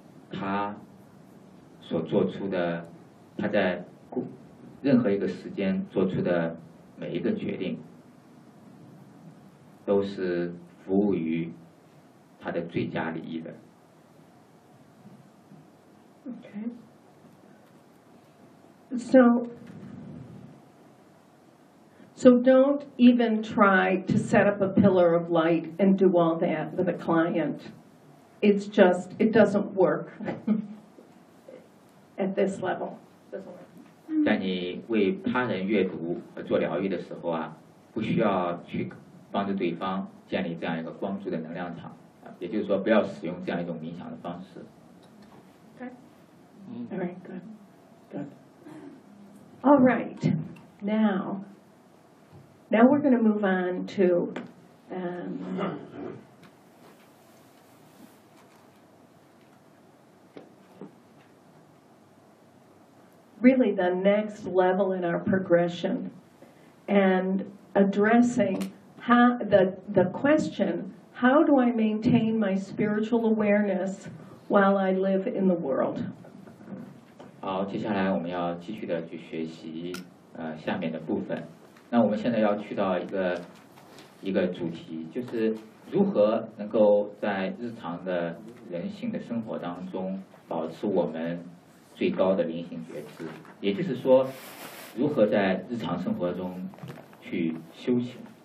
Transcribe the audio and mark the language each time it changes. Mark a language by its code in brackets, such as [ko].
[zh] 他所做出的，他在任何一个时间做出的每一个决定都是服务于他的最佳利益的。 [en] OK. So don't even try to set up a pillar of light and do all that with a client. It's just, it doesn't work at this level. [zh] 在你为他人阅读和做疗愈的时候啊，不需要去帮助对方建立这样一个光柱的能量场，也就是说不要使用这样一种冥想的方式。 [en] Okay. All right, good. Good. All right. Now we're going to move on to really the next level in our progression and addressing the question, how do I maintain my spiritual awareness while I live in the world? [zh] 好，接下来我们要继续的去学习下面的部分。那我们现在要去到一个主题，就是如何能够在日常的人性的生活当中保持我们最高的灵性觉知，也就是说如何在日常生活中去修行。